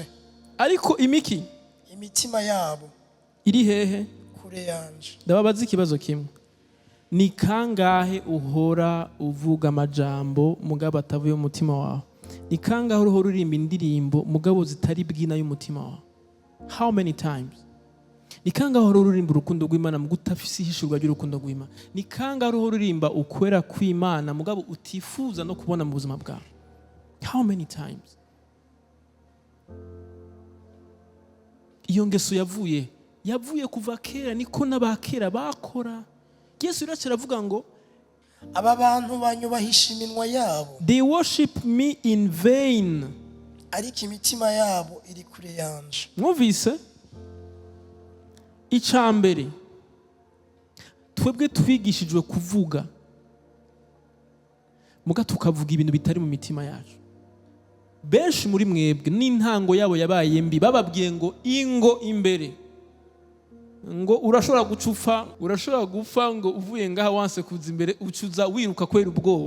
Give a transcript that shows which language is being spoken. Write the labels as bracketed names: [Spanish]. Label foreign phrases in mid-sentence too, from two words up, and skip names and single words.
[Rundi] Ariko imiki? Imitima yabo iri hehe? Kure yanje. Ndababaza ikibazo kimwe. Ni kangahe uhora uvuga amajambo mugabo atavuye mu mutima wawe? Ni kangahe uhora uririmba indirimbo mugabo zitari bwina y'umutima wawe? [English] How many times? [Rundi] Ni kangahe uhora uririmba urukundo rw'Imana mugabo utafise ihishurwa ry'urukundo rw'Imana? Ni kangahe uhora uririmba ukwera kw'Imana mugabo utifuza no kubona mu buzima bwawe? [English] How many times? [Rundi] Iyo ngeso yavuye kuva kera, niko n'abakera bakora. Yesu iracyara avuga ngo aba bantu banyubahisha iminwa yabo. [English] They worship me in vain. [Rundi] Ariko imitima yabo iri kure yanje. Mwumvise? Icambere twebwe twigishijwe kuvuga muga tukavuga ibintu bitari mu mitima yacu. Benshi muri mwebwe n'intango yabo yabaye mbi, bababwiye ngo ingo imbere, ngo urashobora gupfa ngo uvuye ngaha wanse kuza imbere ucuza wiruka kwera ubwoba.